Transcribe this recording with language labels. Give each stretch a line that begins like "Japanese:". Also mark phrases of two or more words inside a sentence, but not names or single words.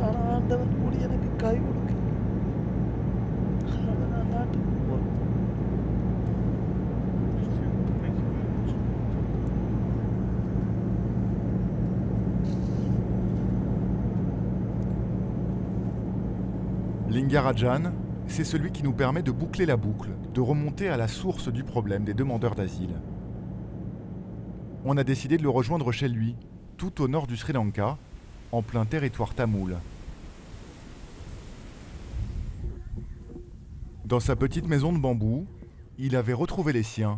Tamil: ஆனால் ஆண்டவன் கூட எனக்கு கை கொடுக்க. அதனால் நான் நாட்டுக்கு போகிறேன்.
French: Lingarajan, c'est celui qui nous permet de boucler la boucle, de remonter à la source du problème des demandeurs d'asile. On a décidé de le rejoindre chez lui, tout au nord du Sri Lanka, en plein territoire tamoul. Dans sa petite maison de bambou, Il avait retrouvé les siens.